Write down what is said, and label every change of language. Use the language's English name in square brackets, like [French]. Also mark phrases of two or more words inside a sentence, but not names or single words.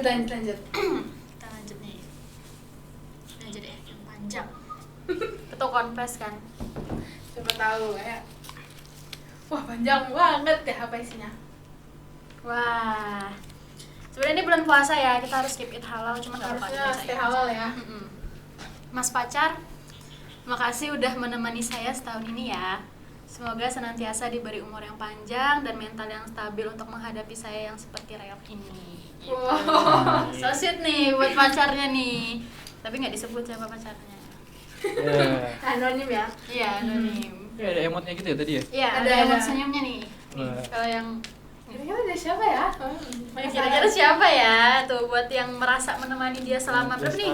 [Indonesian] Kita lanjut nih. Lanjut deh yang panjang. Itu confess kan. Coba tahu ya. Wah, panjang banget deh apa isinya. Wah. Sebenarnya ini bulan puasa ya, kita harus [English] keep it halal [Indonesian] cuma nggak apa-apa. Harusnya dibacain stay aja. halal ya. Mm-mm. Mas pacar, makasih udah menemani saya setahun ini ya. Semoga senantiasa diberi umur yang panjang dan mental yang stabil untuk menghadapi saya yang seperti reok ini. Gitu. Wow. [English] So sweet [Indonesian] nih buat pacarnya nih. Tapi nggak disebut siapa pacarnya. Ya. Anonim ya. Iya, anonim. Kayak ada emotnya gitu ya tadi ya? Iya, Ada, ada ada. emot senyumnya nih. Wah. Kalau yang Kira-kira dari siapa ya? kira-kira siapa ya tuh buat yang merasa menemani dia selama berapa nih?